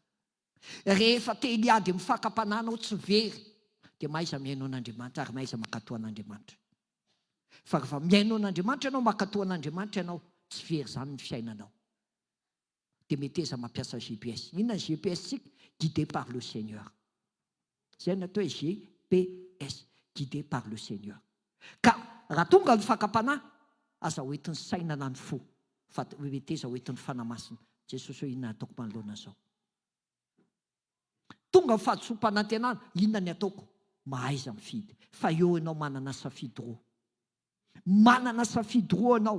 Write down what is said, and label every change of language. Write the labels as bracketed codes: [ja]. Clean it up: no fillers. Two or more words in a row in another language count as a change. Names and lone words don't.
[mg] Rehefa te hiady amin'ny fakapanahinao tsy very, dia maiza mihaino an'Andriamanitra ary maiza mankatoa an'Andriamanitra. Fa rehefa mihaino an'Andriamanitra ianao, mankatoa an'Andriamanitra ianao, tsy very zany ny fiainanao. Dia mety eza mampiasa GPS. Inona ny GPS tsika? [fr] Guidé par le Seigneur. [mg] Zay ny atao hoe GPS, [fr] guidé par le Seigneur. [mg] Ka raha tonga ny fakapanahy, aza hoentin'ny saina na ny fo. Fa mety eza hoentin'ny fanahy masina. Jesosy hoe inona ataoko manoloana zao? Tonga ny fahadisom-panantenana, inona ny ataoko? Mahaiza mifidy. Fa eo ianao manana safidy roa. Manana safidy roa ianao.